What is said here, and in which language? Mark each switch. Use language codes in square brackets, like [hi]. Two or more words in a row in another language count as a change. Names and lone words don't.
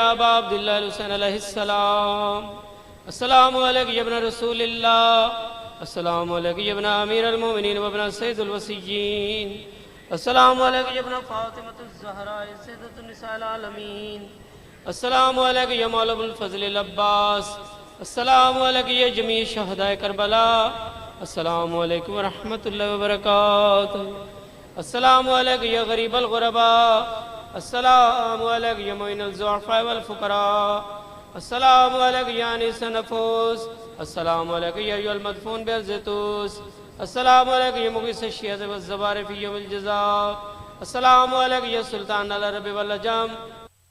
[ar] أبا عبد الله حسين عليه السلام، السلام عليك يا ابن رسول الله، السلام عليك يا ابن أمير المؤمنين وابن سيد الوصيين، السلام عليك يا ابن فاطمة الزهراء سيدة نساء العالمين، السلام عليك يا مولى أبو الفضل العباس, السلام عليك يا جميع شهداء كربلاء, السلام عليكم ورحمة الله وبركاته، السلام عليك يا غريب الغرباء, السلام عليك يا معين الضعفاء والفقراء، السلام عليك يا أنيس النفوس, السلام عليك يا أيها المدفون بأرض طوس، السلام عليك يا مغيث الشيعة والزوار في يوم الجزاء، السلام عليك يا سلطان العرب والعجم